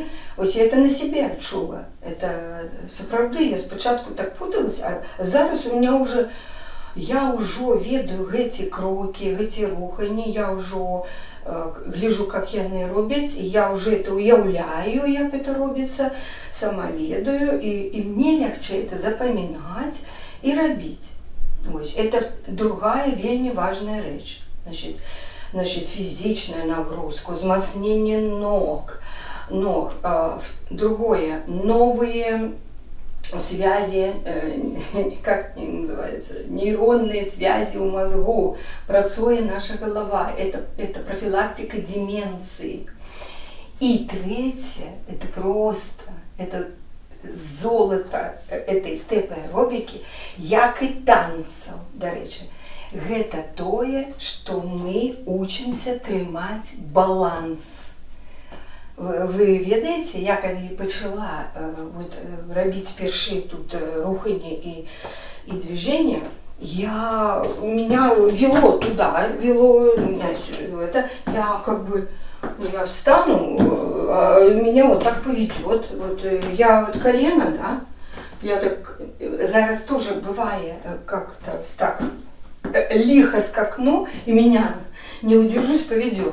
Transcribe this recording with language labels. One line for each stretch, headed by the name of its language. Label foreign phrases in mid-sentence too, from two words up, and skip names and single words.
Belarusian: Вось я это на себе адчула. Это сапраўды, я спачатку так путалась, а зараз
Russian: у меня уже,
Belarusian: я ўжо ведаю гэты крокі, гэты руханні, я ўжо гляжу, как яны робяць, і я уже это уяўляю, як это робіцца, сама ведаю, і мне лягчэй это запамінаць і рабіць. Ось, это другая вельмі важная рэч. Значит, фізічная нагрузка, узмацнение ног.
Russian: Другое, новые связи, как они называются, нейронные связи у мозгу, працуе наша голова. Это профилактика деменции. И третье, это просто, это золото этой степ-аэробікі,
Belarusian: як і танцаў, дарэчы. Гэта тое, што мы учимся трымаць баланс. Вы ведаеце, я калі пачала рабіць першыя тут руханні
Russian: і движения, меня вело туда, я как бы, я встану, а меня вот так поведет. Вот я вот колено, да, я так, зараз тоже бывает, как-то так лихо скакну, и меня не удержусь, поведет.